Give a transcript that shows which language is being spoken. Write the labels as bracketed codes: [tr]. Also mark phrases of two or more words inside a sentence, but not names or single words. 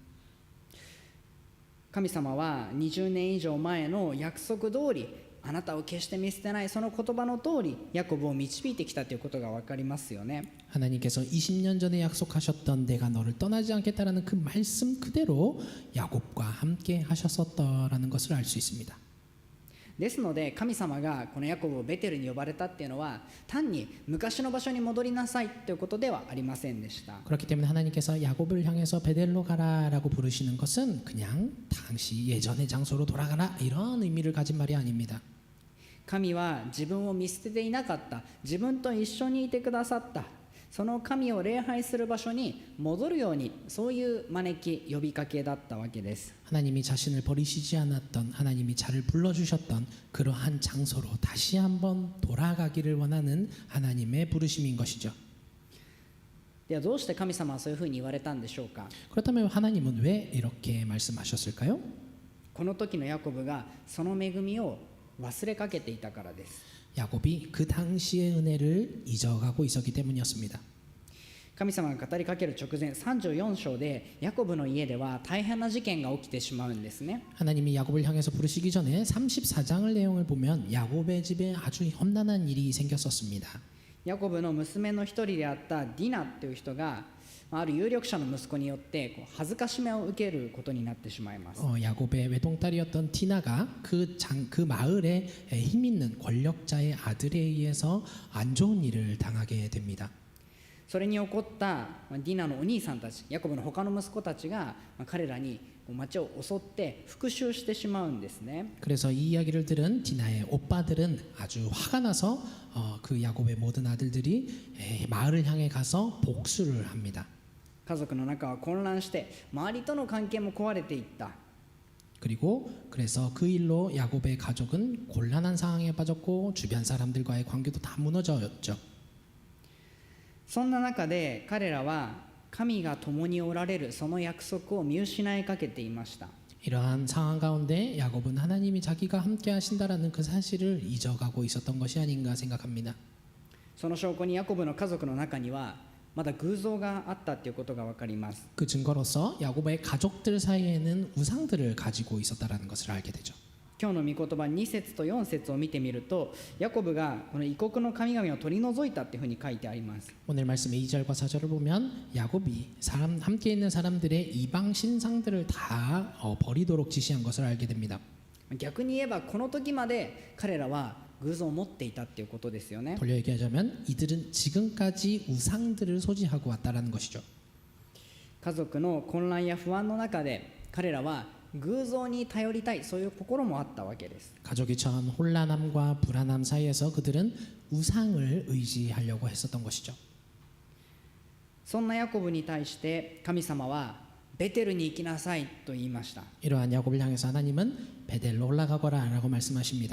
[ja] 神様は20年以上前の約束通りあなたを決して見捨てないその言葉の通りヤコブを導いてきたということが分かりますよね。 [ko] 하나님께서 20년 전에 약속하셨던 내가 너를 떠나지 않겠다라는 그 말씀 그대로 야곱과 함께 하셨었다라는 것을 알 수 있습니다. [ja] ですので神様がこのヤコブをベテルに呼ばれたっていうのは単に昔の場所に戻りなさいということではありませんでした。 [ko] 그렇기 때문에 하나님께서 야곱을 향해서 베델로 가라라고 부르시는 것은 그냥 당시 예전의 장소로 돌아가라 이런 의미를 가진 말이 아닙니다. [ja] 神は自分を見捨てていなかった。自分と一緒にいてくださった。その神を礼拝する場所に戻るようにそういう招き呼びかけだったわけです。 [ko] 하나님이 자신을 버리시지 않았던 하나님이 자를 불러주셨던 그러한 장소로 다시 한번 돌아가기를 원하는 하나님의 부르심인 것이죠. [ja] ではどうして神様はそういうふうに言われたんでしょうか。 [ko] 그렇다면 하나님은 왜 이렇게 말씀하셨을까요? [ja] この時のヤコブがその恵みを忘れかけていたからです。 [ko] 야곱이 그 당시의 은혜를 잊어가고 있었기 때문이었습니다. [ja] 神様が語りかける直前34章でヤコブの家では大変な事件が起きてしまうんですね。 [ko] 하나님이 야곱을 향해서 부르시기 전에 34장을 내용을 보면 야곱의 집에 아주 험난한 일이 생겼었습니다. [ja] ヤコブの娘の一人であったディナという人がある有力者の息子によって恥ずかしめを受けることになってしまいます。 [ko] 야곱의 외동딸이었던 디나가 그 마을에 힘 있는 권력자의 아들에 의해서 안 좋은 일을 당하게 됩니다. [ja] それに起こったディナのお兄さんたちヤコブの他の息子たちが彼らに町を襲って復讐してしまうんですね。 [ko] 그래서 이 이야기를 들은 디나의 오빠들은 아주 화가 나서 그 야곱의 모든 아들들이 마을을 향해 가서 복수를 합니다. [ja] 家族の中は混乱して周りとの関係も壊れていった。 [ko] 그리고 그래서 그 일로 야곱의 가족은 곤란한 상황에 빠졌고 주변 사람들과의 관계도 다 무너졌죠. [ja] そんな中で彼らは神が共におられるその約束を見失いかけていました。 [ko] 이러한 상황 가운데 야곱은 하나님이 자기가 함께 하신다라는 그 사실을 잊어가고 있었던 것이 아닌가 생각합니다. [ja] その証拠にヤコブの家族の中にはまだ偶像があったということが分かります。 [ko] 그 증거로서 야곱의 가족들 사이에는 우상들을 가지고 있었다라는 것을 알게 되죠. [ja] 今日の御言葉2節と4節を見てみると、ヤコブがこの異国の神々を取り除いたっていうふうに書いてあります。 [ko] 오늘 말씀의 2절과 4절을 보면 야곱이 함께 있는 사람들의 이방 신상들을 다 버리도록 지시한 것을 알게 됩니다. [ja] 逆に言えばこの時まで彼らは偶像を持っていたっていうことですよね。 [ko] 돌려 얘기하자면 이들은 지금까지 우상들을 소지하고 왔다라는 것이죠. [ja] 家族の混乱や不安の中で彼らは偶像に頼りたい、そういう心もあったわけです。 [ko] 가족이 처한 혼란함과 불안함 사이에서 그들은 우상을 의지하려고 했었던 것이죠. [ja] そんなヤコブに対して神様はベテルに行きなさいと言いました。 [ko] 이러한 야곱을 향해서 하나님은 베델로 올라가거라라고 말씀하십니다.